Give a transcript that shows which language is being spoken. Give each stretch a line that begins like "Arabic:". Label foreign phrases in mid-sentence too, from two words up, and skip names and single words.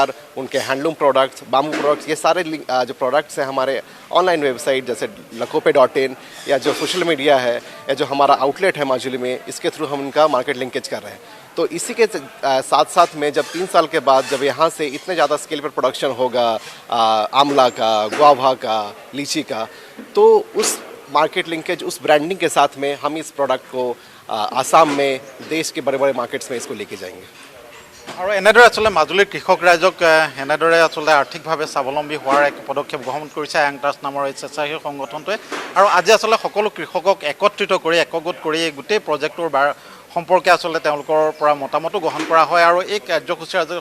Hindi: उनके
English: handloom products bamboo products
Hindi: ये सारे जो प्रोडक्ट्स हैं हमारे
English: online website
Hindi: जैसे lakope.in या जो
English: social media
Hindi: है या जो हमारा आउटलेट है माजुली में इसके थ्रू हम उनका
English: market linkage
Hindi: कर रहे हैं तो इसी के साथ साथ में जब 3 साल के बाद जब यहाँ से इतने ज़्यादा स्केल पर प्रोडक्शन होगा आमला का गुआवा का लीची का तो उस
English: market linkage
Hindi: उस ब्रांडिंग के साथ में हम इस प्रोडक्ट को आसाम में देश के बड़े बड़े मार्केट्स में इसको लेके जाएंगे
Assamese: আৰু এনেদৰে আচলতে মাজুলীৰ কৃষক ৰাইজক এনেদৰে আচলতে আৰ্থিকভাৱে স্বাৱলম্বী হোৱাৰ এক পদক্ষেপ গ্ৰহণ কৰিছে আয়াং ট্ৰাষ্ট নামৰ এই স্বেচ্ছাসেৱী সংগঠনটোৱে আৰু আজি আচলতে সকলো কৃষকক একত্ৰিত কৰি একগোট কৰি এই গোটেই প্ৰজেক্টটোৰ সম্পৰ্কে আচলতে তেওঁলোকৰ পৰা মতামতো গ্ৰহণ কৰা হয় আৰু এই কাৰ্যসূচীৰ আজি